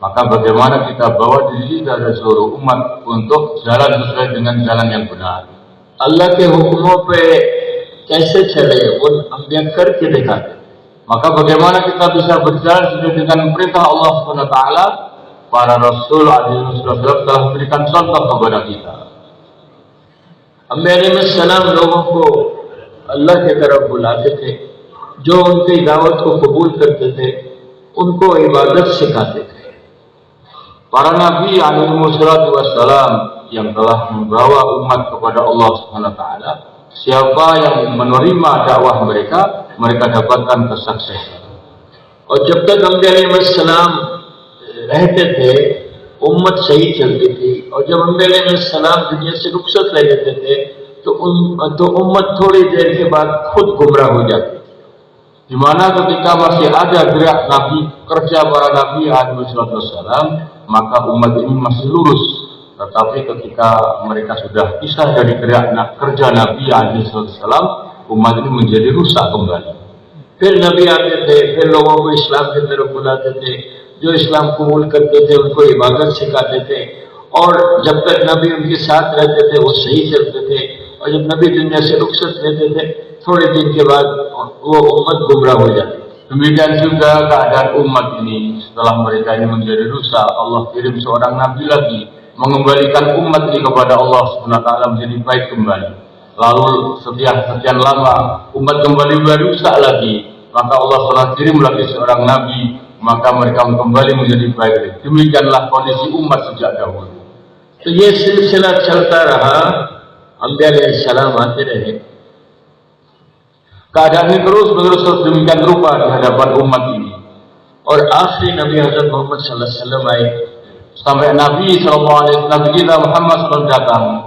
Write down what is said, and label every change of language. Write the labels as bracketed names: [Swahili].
[Indonesian] maka bagaimana kita bawa diri kita dan seluruh umat untuk jalan sesuai dengan jalan yang benar. [Hindi] अल्लाह के हुक्मों पे कैसे चले वो अंबिया करके दिखाते। [Indonesian] Maka bagaimana kita bisa berjalan sesuai dengan perintah Allah Subhanahu wa Ta'ala? Para Rasul alaihi wasallam telah memberikan contoh kepada kita. [Hindi] अंबिया अलैहिस्सलाम लोगों को अल्लाह की तरफ बुलाते थे, जो उनकी दावत को कबूल करते थे उनको इबादत सिखाते थे। [Indonesian] Para Nabi alaihi wasallam yang telah membawa umat kepada Allah Subhanahu wa Ta'ala, siapa yang menerima dakwah mereka, mereka dapatkan kesuksesan. [Hindi] और जब तक अंबिया अलैहिस्सलाम रहते थे उम्मत सही चलती थी, और जब अंबिया अलैहिस्सलाम दुनिया से रुखसत ले लेते थे तो उम्मत थोड़ी देर के बाद खुद गुमराह हो जाती थी। [Indonesian] Di mana ketika masih ada gerak Nabi, kerja para Nabi alaihi wasallam, maka umat ini masih lurus. Tetapi ketika mereka sudah pisah dari gerak kerja Nabi alaihi wasallam, umat ini menjadi rusak kembali. [Hindi] फिर नबी आते थे, फिर लोगों को इस्लाम की तरफ बुलाते थे, जो इस्लाम कबूल करते थे उनको इबादत सिखाते थे, और जब तक नबी उनके साथ रहते थे वो सही चलते थे, और जब नबी दुनिया से रुखसत लेते थे थोड़े दिन के बाद वो उम्मत गुमराह हो जाती। [Indonesian] Demikian juga keadaan umat ini setelah mereka ini menjadi rusak, Allah kirim seorang nabi lagi mengembalikan umat ini kepada Allah SWT menjadi baik kembali. Lalu sekian lama umat kembali berusak lagi, maka Allah SWT kirim lagi seorang nabi, maka mereka kembali menjadi baik lagi. Demikianlah kondisi umat sejak dahulu. [Hindi] तो ये सिलसिला चलता रहा, अंबिया अलैहिस्सलाम आते रहे। [Indonesian] Keadaan ini terus demikian rupa di hadapan umat ini. [Hindi] और आखिरी नबी हजरत मोहम्मद सल्लल्लाहु अलैहि वसल्लम आए, [Indonesian] Sampai Nabi SAW, Nabi kita Muhammad SAW datang.